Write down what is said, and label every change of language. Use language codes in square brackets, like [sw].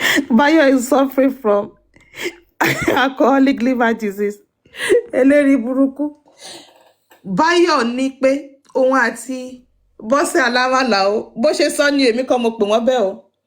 [en] Bayo is suffering from alcoholic liver disease. [yo] Eléri burúkú. Bayo ní pé òun àti Bọ́sẹ̀ Alámàlà o. Bó ṣe sọ ní èmi kọ́ mo pè wọ́n bẹ́ẹ̀ o.